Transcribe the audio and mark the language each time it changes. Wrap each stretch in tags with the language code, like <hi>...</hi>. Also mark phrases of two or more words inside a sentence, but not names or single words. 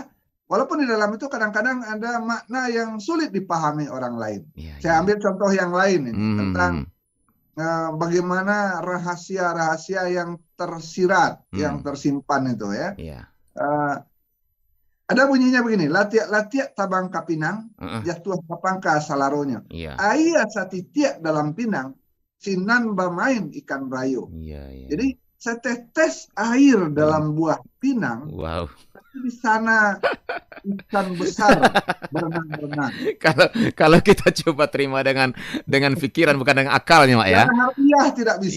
<id>Walaupun di dalam itu kadang-kadang ada makna yang sulit dipahami orang lain. Saya ambil contoh yang lain ini, tentang bagaimana rahasia-rahasia yang tersirat, yang tersimpan itu ya. Ada bunyinya begini,</id> <min>latiak tabang kapinang, jatuh kapangka salaronya. Aya satitiak dalam pinang, sinan bermain ikan berayu.</min> <id>Jadi setetes air dalam buah pinang, di sana ikan besar berenang-renang. Kalau kita coba terima dengan pikiran bukan dengan akalnya, Mak ya. Harfiah tidak bisa.</id>